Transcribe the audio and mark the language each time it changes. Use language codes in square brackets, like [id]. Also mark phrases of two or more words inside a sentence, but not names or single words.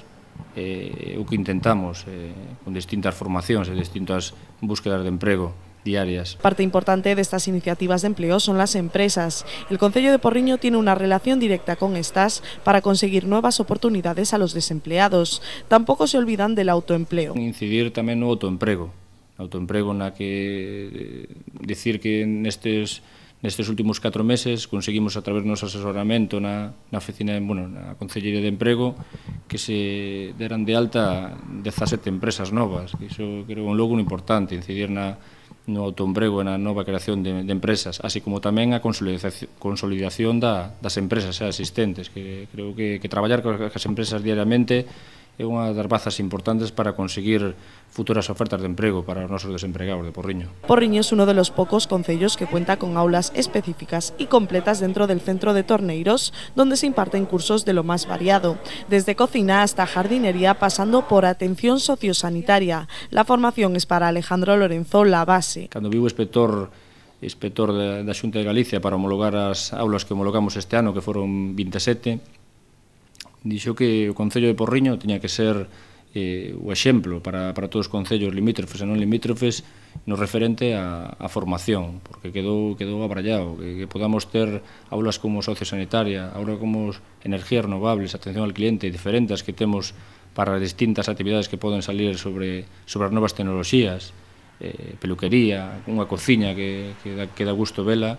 [gl] O que intentamos con distintas formacións e distintas búsquedas de emprego diarias. [es] Parte importante de estas iniciativas de empleo son las empresas. El Concello de Porriño tiene una relación directa con estas para conseguir nuevas oportunidades a los desempleados. Tampoco se olvidan del autoempleo. [gl] Incidir tamén no autoemprego. Autoemprego na que decir que nestes últimos 4 meses conseguimos a través do noso asesoramento na oficina, na Consellería de Emprego, que se deran de alta 17 empresas novas. Iso creo un logro importante, incidir no autoemprego e na nova creación de empresas, así como tamén a consolidación das empresas existentes, que creo que traballar cas empresas diariamente é unha das bazas importantes para conseguir futuras ofertas de emprego para os nosos desempregados de Porriño. [es] Porriño es uno de los pocos concellos que cuenta con aulas específicas y completas dentro del centro de Torneiros, donde se imparten cursos de lo más variado, desde cocina hasta jardinería, pasando por atención sociosanitaria. La formación es para Alejandro Lorenzo la base. [gl] Cando viu o inspector da Xunta de Galicia para homologar as aulas que homologamos este ano, que foron 27, dixo que o Concello de Porriño tiña que ser o exemplo para todos os concellos limítrofes e non limítrofes no referente á formación, porque quedou abrallado, que podamos ter aulas como sociosanitaria, aulas como [es] energías renovables, atención al cliente, [gl] diferentes que temos para as distintas actividades que poden salir sobre as novas tecnoloxías, peluquería, unha cociña que dá gusto vela.